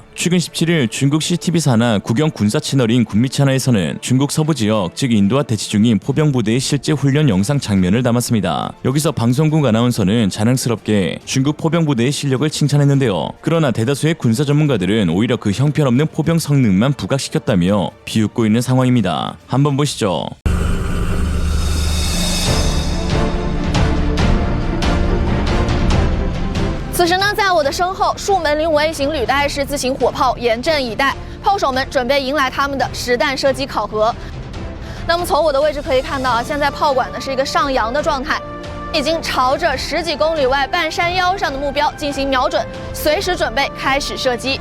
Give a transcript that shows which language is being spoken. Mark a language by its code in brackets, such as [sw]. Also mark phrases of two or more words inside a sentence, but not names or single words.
[ko] 최근 17일 중국 CCTV 산하 국영 군사 채널인 군미채널에서는 중국 서부 지역 즉 인도와 대치 중인 포병 부대의 실제 훈련 영상 장면을 담았습니다. 여기서 방송국 아나운서는 자랑스럽게 중국 포병 부대의 실력을 칭찬했는데요. 그러나 대다수의 군사 전문가들은 오히려 그 형편없는 포병 성능만 부각시켰다며 비웃고 있는 상황입니다. 한번 보시죠. [zh] 此时呢，在我的身后，数门零微型履带式自行火炮严阵以待，炮手们准备迎来他们的实弹射击考核。那么从我的位置可以看到啊，现在炮管呢是一个上扬的状态，已经朝着10几公里外半山腰上的目标进行瞄准，随时准备开始射击。